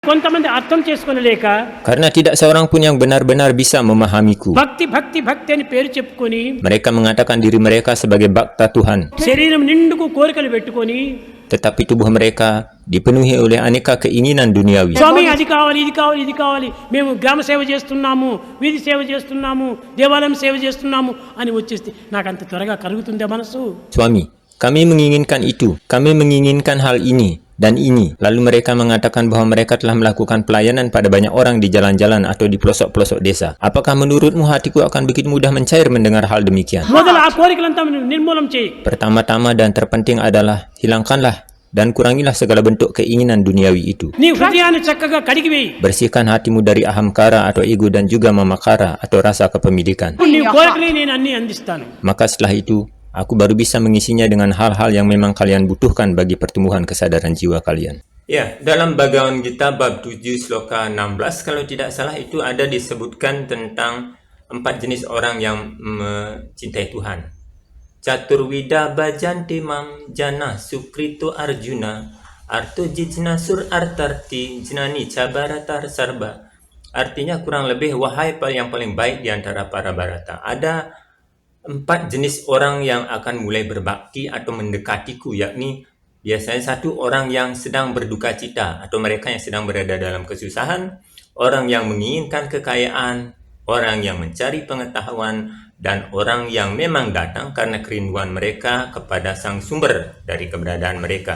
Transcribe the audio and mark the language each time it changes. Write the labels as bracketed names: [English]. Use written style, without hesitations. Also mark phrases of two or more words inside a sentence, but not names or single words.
[Telugu] కొంతమంది అర్థం చేసుకోలేక [Indonesian] Karena tidak seorang pun yang benar-benar bisa memahamiku. [Telugu] భక్తి భక్తి భక్తి అని పేరు చెప్పుకొని [Indonesian] Mereka mengatakan diri mereka sebagai bakta Tuhan, [Telugu] శరీరం నిండుకు కోరికలు పెట్టుకొని [Indonesian] tetapi tubuh mereka dipenuhi oleh aneka keinginan duniawi. [Telugu] స్వామి అది కావాలి ఇది కావాలి ఇది కావాలి, మేము గ్రామ సేవ చేస్తున్నాము, వీధి సేవ చేస్తున్నాము, దేవాలయం సేవ చేస్తున్నాము అని వచ్చేస్తే నాకు అంత త్వరగా కలుగుతుందే మనసు? [Indonesian] Suami, kami menginginkan itu, kami menginginkan hal ini dan ini. Lalu mereka mengatakan bahwa mereka telah melakukan pelayanan pada banyak orang di jalan-jalan atau di pelosok-pelosok desa. Apakah menurutmu hatiku akan begitu mudah mencair mendengar hal demikian? [Telugu] మొదలు ఆ కోరికలంతా నిర్మూలం చేయి. [Indonesian] Pertama-tama dan terpenting adalah hilangkanlah dan kurangilah segala bentuk keinginan duniawi itu. [Telugu] నీ హృదయాన్ని చక్కగా కడిగివేయి. [Indonesian] Bersihkan hatimu dari ahamkara atau ego dan juga mamakara atau rasa kepemilikan. [Telugu] నీ కోరికలే నేను అన్ని అందిస్తాను. [Indonesian] Maka setelah itu, aku baru bisa mengisinya dengan hal-hal yang memang kalian butuhkan bagi pertumbuhan kesadaran jiwa kalian. Ya, dalam Bhagavad Gita bab 7 sloka 16 kalau tidak salah itu ada disebutkan tentang 4 jenis orang yang mencintai Tuhan. [Sanskrit] Caturwida Bhajanti Mam Jana Sukrito Arjuna Arto Jijna Sur Artarti Jnani Cabaratar Sarba. [Indonesian] Artinya kurang lebih wahai yang paling baik di antara para Bharata. Ada 4 jenis orang yang akan mulai berbakti atau mendekatiku, yakni biasanya satu orang yang sedang berduka cita atau mereka yang sedang berada dalam kesusahan, orang yang menginginkan kekayaan, orang yang mencari pengetahuan, dan orang yang memang datang karena kerinduan mereka kepada sang sumber dari keberadaan mereka.